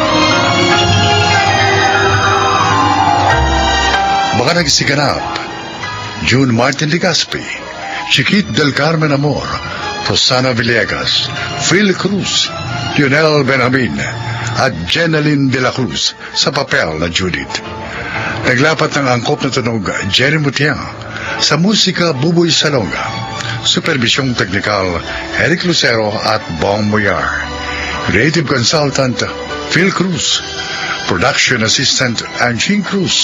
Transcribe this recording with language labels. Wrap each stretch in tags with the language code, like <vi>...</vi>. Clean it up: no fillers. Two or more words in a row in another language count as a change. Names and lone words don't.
<tl>Mga nagsiganap: June Martin Legazpi, Chiquit del Carmen Amor, Rosana Villegas, Phil Cruz, Lionel Benjamin, at Jeneline de la Cruz sa papel na Judith. Naglapat ng angkop na tunog Jenny Mutiang, sa musika Buboy Salonga, supervisyong teknikal Eric Lucero at Bong Moyar,</tl> <en>creative consultant</en> <tl>Phil Cruz,</tl> <en>production assistant</en> <tl>Angie Cruz.</tl>